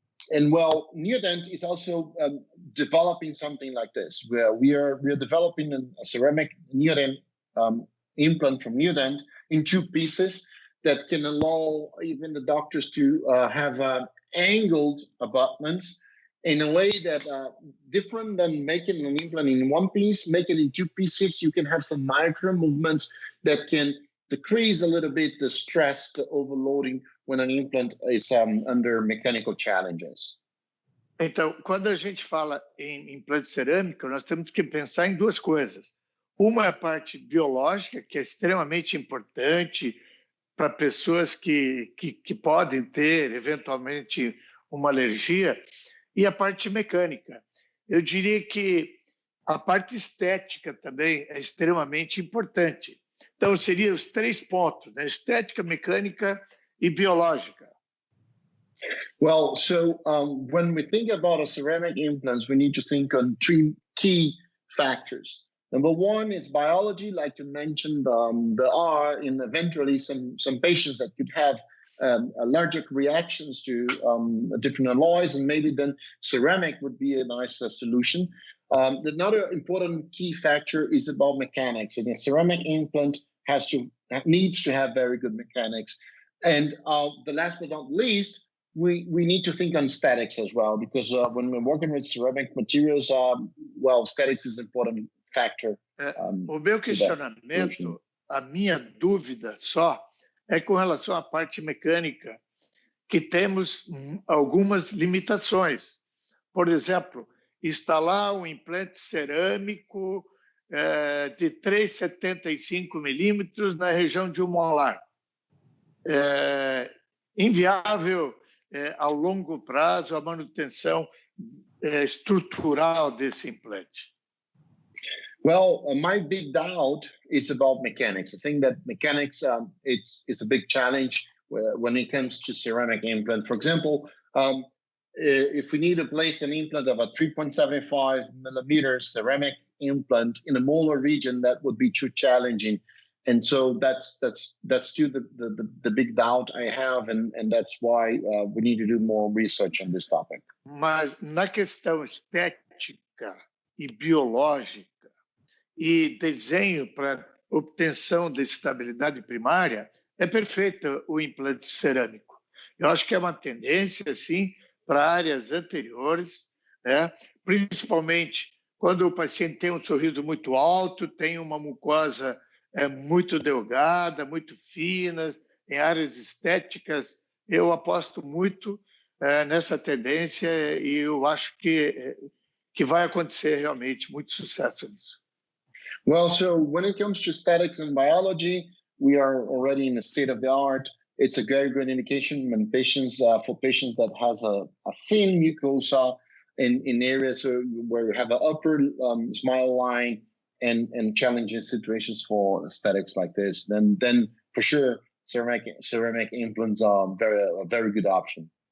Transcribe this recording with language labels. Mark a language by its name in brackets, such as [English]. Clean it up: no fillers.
[English] And well, Neodent is also developing something like this, where we are developing a ceramic Neodent implant from Neodent in 2 pieces that can allow even the doctors to have angled abutments in a way that different than making an implant in 1 piece, make it in 2 pieces. You can have some micro movements that can decrease a little bit the stress, the overloading when an implant is under mechanical challenges. [Portuguese] Então, quando a gente fala em implante cerâmico, nós temos que pensar em 2 coisas. Uma é a parte biológica, que é extremamente importante para pessoas que podem ter, eventualmente, uma alergia, e a parte mecânica. Eu diria que a parte estética também é extremamente importante. Então, seriam os 3 pontos, né? Estética, mecânica e biológica. [English] Well, so when we think about a ceramic implants, we need to think on 3 key factors. Number 1 is biology, like you mentioned. There are eventually some patients that could have allergic reactions to different alloys, and maybe then ceramic would be a nice solution. Another important key factor is about mechanics, and a ceramic implant needs to have very good mechanics. And the last but not least, we need to think on aesthetics as well, because when we're working with ceramic materials, well, aesthetics is an important factor. [Portuguese] O meu questionamento, a minha dúvida só, é com relação à parte mecânica, que temos algumas limitações. Por exemplo, instalar um implante cerâmico de 3,75 milímetros na região de um molar. Inviável ao longo prazo a manutenção estrutural desse implante. [English] Well, my big doubt is about mechanics. I think that mechanics, it's a big challenge when it comes to ceramic implant. For example, if we need to place an implant of a 3.75 millimeters ceramic implant in a molar region, that would be too challenging. And so that's still the big doubt I have, and that's why we need to do more research on this topic. [Portuguese] Mas na questão estética e biológica e desenho para obtenção de estabilidade primária, é perfeito o implante cerâmico. Eu acho que é uma tendência, sim, para áreas anteriores, né? Principalmente quando o paciente tem um sorriso muito alto, tem uma mucosa muito delgada, muito fina, em áreas estéticas. Eu aposto muito nessa tendência e eu acho que vai acontecer realmente muito sucesso nisso. [English] Well, so when it comes to aesthetics and biology, we are already in a state of the art. It's a very good indication when patients, for patients that has a thin mucosa in areas where you have an upper smile line and challenging situations for aesthetics like this, then for sure ceramic implants are a very good option.